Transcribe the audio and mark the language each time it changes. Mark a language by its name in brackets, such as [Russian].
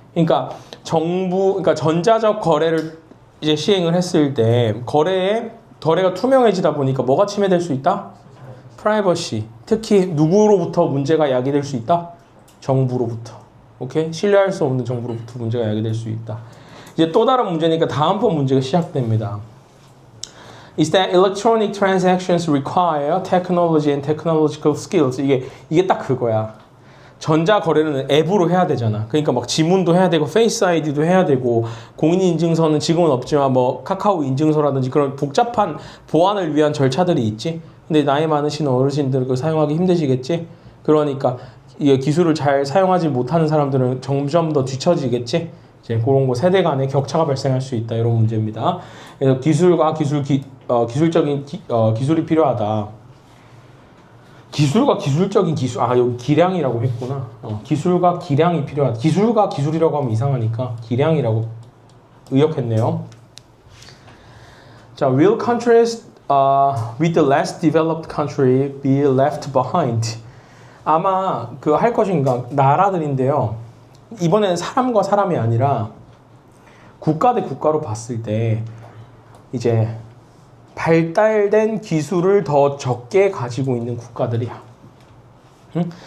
[Korean] 그러니까 그러니까 전자적 거래를 이제 시행을 했을 때 거래가 투명해지다 보니까 뭐가 침해될 수 있다? 프라이버시. 특히 누구로부터 문제가 야기될 수 있다? 정부로부터. 오케이? 신뢰할 수 없는 정부로부터 문제가 야기될 수 있다. 이제 또 다른 문제니까 다음 번 문제가 시작됩니다. [English] Is that electronic transactions require technology and technological skills. [Korean] 이게 딱 그거야. 전자 거래는 앱으로 해야 되잖아. 그러니까 막 지문도 해야 되고 페이스 아이디도 해야 되고 공인인증서는 지금은 없지만 뭐 카카오 인증서라든지 그런 복잡한 보안을 위한 절차들이 있지. 근데 나이 많으신 어르신들 그걸 사용하기 힘드시겠지. 그러니까 이 기술을 잘 사용하지 못하는 사람들은 점점 더 뒤처지겠지. 이제 그런 거 세대 간의 격차가 발생할 수 있다 이런 문제입니다. 그래서 기술과 기술적인 기술이 필요하다. 기술과 기술적인 기술 여기 기량이라고 했구나. 기술과 기량이 필요하다. 기술과 기술이라고 하면 이상하니까 기량이라고 의역했네요. 자, [English] will countries with the less developed country be left behind? [Korean] 아마 그 할 것인가 나라들인데요. 이번에는 사람과 사람이 아니라 국가 대 국가로 봤을 때 이제 발달된 기술을 더 적게 가지고 있는 국가들이야. 응?